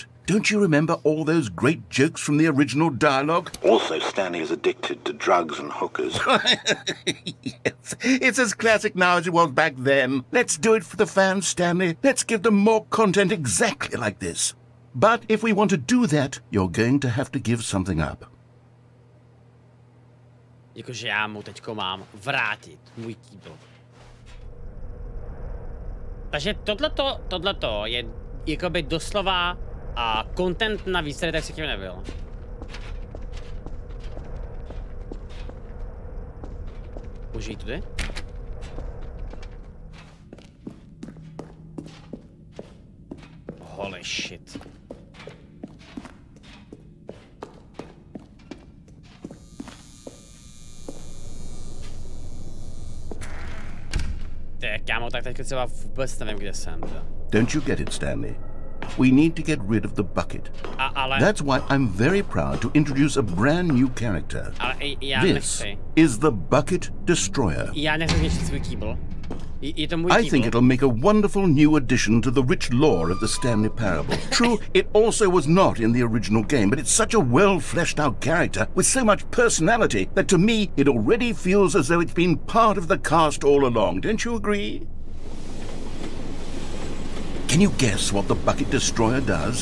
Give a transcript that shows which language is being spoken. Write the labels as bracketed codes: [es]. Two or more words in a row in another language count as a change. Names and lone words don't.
[en] Don't you remember all those great jokes from the original dialogue? Also, Stanley is addicted to drugs and hookers. Yes, it's as classic now as it was back then. Let's do it for the fans, Stanley. Let's give them more content exactly like this. But if we want to do that, you're going to have to give something up. [cs] Jakože já mu teďko mám vrátit můj kýbl. Takže tohleto je jakoby doslova a content na výsledek si tím nebyl. Můžu jít tudy? [en] Holy shit. [cs] Kámo, tak teď třeba vůbec nevím, kde jsem. [en] Don't you get it, Stanley? We need to get rid of the bucket. That's why I'm very proud to introduce a brand new character. This is the Bucket Destroyer. [cs] Já nechci zničit svůj kýbl. Je to můj [en] I think it'll make a wonderful new addition to the rich lore of the Stanley Parable. True, it also was not in the original game, but it's such a well-fleshed-out character with so much personality that to me it already feels as though it's been part of the cast all along. Don't you agree? Can you guess what the Bucket Destroyer does?